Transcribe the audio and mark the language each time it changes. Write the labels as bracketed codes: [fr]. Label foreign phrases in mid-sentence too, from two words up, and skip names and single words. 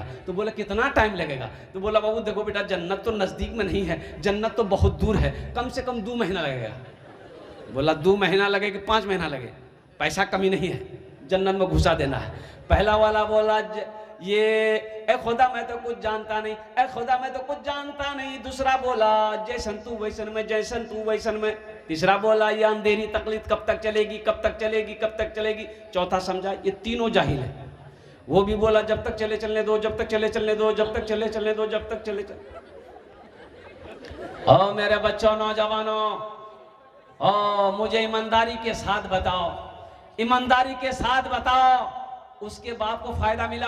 [hi] तो बोला कितना टाइम लगेगा? तो बोला बाबू देखो बेटा जन्नत तो नज़दीक में नहीं है, जन्नत तो बहुत दूर है, कम से कम 2 महीना लगेगा। बोला 2 महीना लगे कि 5 महीना लगे, पैसा कमी नहीं है, जन्नत में घुसा देना है। पहला वाला बोला ये ए खुदा मैं तो कुछ जानता नहीं, ए खुदा मैं तो कुछ जानता नहीं। दूसरा बोला जैसन तू वैसन में, जैसन तू वैसन में। तीसरा बोला ये अंधेरी तकलीफ कब तक चलेगी, कब तक चलेगी, कब तक चलेगी। चौथा समझा ये तीनों जाहिल है। वो भी बोला जब तक चले चलने दो, जब तक चले चलने दो, जब तक चले चलने दो, जब तक चले चलने। ओ मेरे बच्चों नौजवानों, ओ मुझे ईमानदारी के साथ बताओ, ईमानदारी के साथ बताओ उसके बाप को फायदा मिला?